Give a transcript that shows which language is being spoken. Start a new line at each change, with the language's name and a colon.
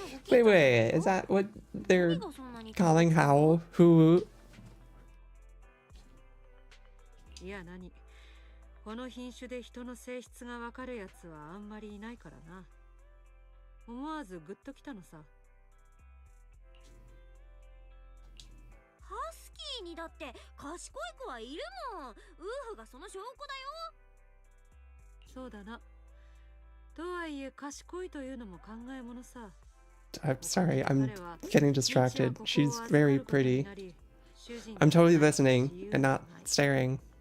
English: Wait, is that what they're calling Howl? Who?
Japanese: いや何この品種で人の性質がわかるやつはあんまりいないからな。思わずグッときたのさ。ハスキーにだって賢い子はいるもん。ウーフがその証拠だよ。そうだな。とはいえ賢いというのも考えものさ。
English: I'm sorry, I'm getting distracted. She's very pretty. I'm totally listening and not staring.